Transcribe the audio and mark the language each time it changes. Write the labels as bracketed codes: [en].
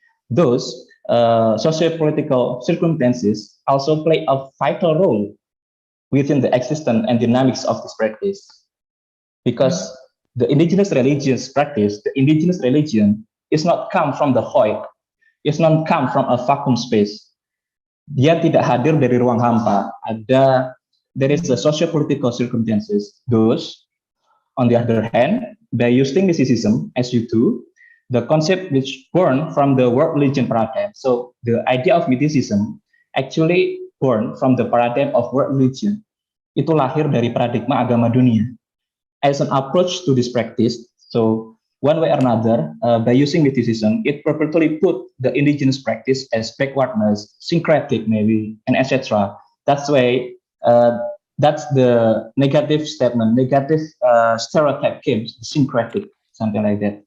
[en] Those socio-political circumstances also play a vital role within the existence and dynamics of this practice. Because the indigenous religions practice, the indigenous religion is not come from the void. It's not come from a vacuum space. [id] Dia tidak hadir dari ruang hampa. [en] There is a socio-political circumstances. Those, on the other hand, by using mysticism as you do, the concept which born from the world religion paradigm. So the idea of mysticism actually born from the paradigm of world religion. [id] Itu lahir dari paradigma agama dunia. [en] As an approach to this practice, so one way or another, by using mysticism, it purposely put the indigenous practice as backwardness, syncretic maybe, and etc. That's why that's the negative statement, negative stereotype came, syncretic, something like that.